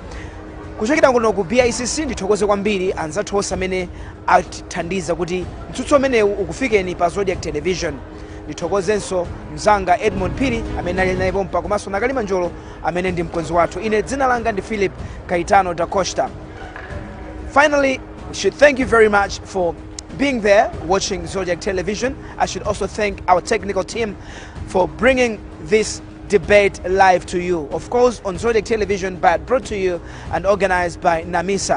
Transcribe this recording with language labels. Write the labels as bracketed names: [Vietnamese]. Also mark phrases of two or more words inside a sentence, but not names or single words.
[Nyanja] Kuchokera kuno ku BICC ndithokoze kwambiri anzathu onse amene atithandiza kuti mtsutso umenewu ukufikeni pa Zodiac Television. Ndithokozenso mzanga Edmond Phiri amene ali naye pompa komanso Nakalima Njolo amene ndi mkonzi wathu. Ine dzina langa ndi Philip Caetano da Costa. [English] Finally, we should thank you very much for being there watching Zodiac Television. I should also thank our technical team for bringing this debate live to you, of course on Zodiac Television, but brought to you and organized by Namisa.